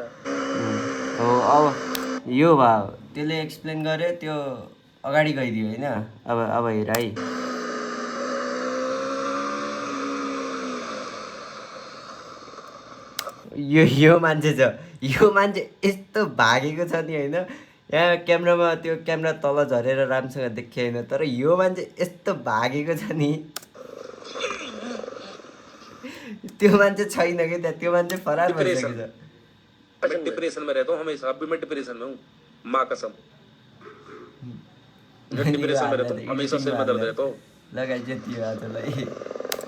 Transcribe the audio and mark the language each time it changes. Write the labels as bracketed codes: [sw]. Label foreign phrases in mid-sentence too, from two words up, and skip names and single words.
[ne] हो अब यो भयो त्यसले एक्सप्लेन गर्यो त्यो अगाडि गइदियो होइन अब हेर है यो मान्छे छ यो मान्छे यस्तो भागेको छ नि होइन यहाँ क्यामेरामा त्यो क्यामेरा तल झरेर राम्रोसँग देखियो होइन तर यो मान्छे यस्तो भागेको छ नि त्यो मान्छे छैन कि त्यहाँ त्यो मान्छे फरार भइसकेको छ [hi] मैं डिप्रेशन में रहता हूँ हमेशा अभी मैं डिप्रेशन में हूँ माँ कसम डिप्रेशन में रहता हूँ हमेशा सिर में दर्द रहता हूँ [ne] लगाइ जति हो आजलाई